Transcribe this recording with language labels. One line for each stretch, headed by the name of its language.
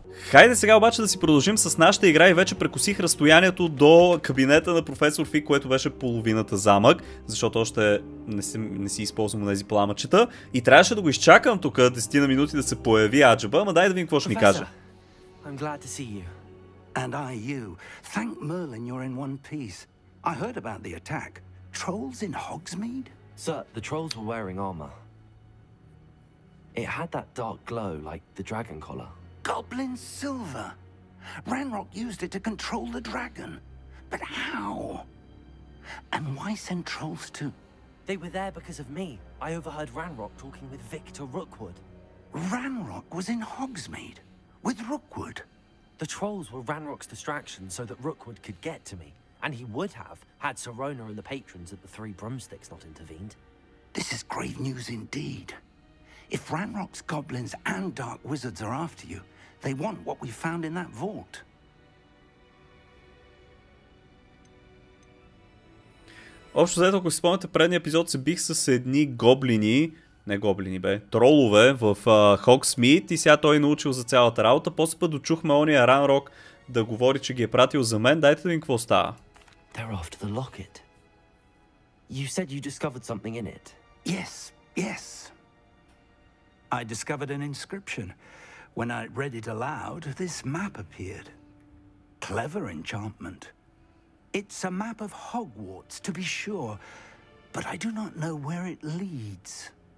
Bulgarian: Хайде сега обаче да си продължим с нашата игра и вече прекосих разстоянието до кабинета на професор Фиг, което беше половината замък, защото още не си използвам тези пламъчета и трябваше да го изчакам тук 10 на минути да се появи аджаба, ама дай да видим какво ще ни каже.
English: I'm glad to see you. And I you. Thank Merlin you're in one piece. I heard about the attack. Trolls in Hogsmeade? Sir, the trolls were wearing armor. It had that dark glow like the dragon collar. Goblin silver. Ranrock used it to control the dragon. But how? And why send trolls too? They were there because of me. I overheard Ranrock talking with Victor Rookwood. Ranrock was in Hogsmeade with Rookwood. The trolls were Ranrock's distraction so that Rookwood could get to me. And he would have had Sirona and the patrons at the Three Broomsticks not intervened. This is grave news indeed. If Ranrock's goblins and dark wizards are after you, they want what we found in that vault.
Bulgarian: Общо взето, ако си спомняте, предния епизод се бих с едни гоблини, не гоблини бе, тролове в Hogsmeade и сега той е научил за цялата работа. После път дочухме ония Ранрок да говори, че ги е пратил за мен. Дайте да видим какво става.
English: They're after the locket. You said you discovered something in it. Yes, yes. I discovered an inscription. When I read it aloud, this map appeared. Clever enchantment. It's a map of Hogwarts, to be sure, but I do not know where it leads.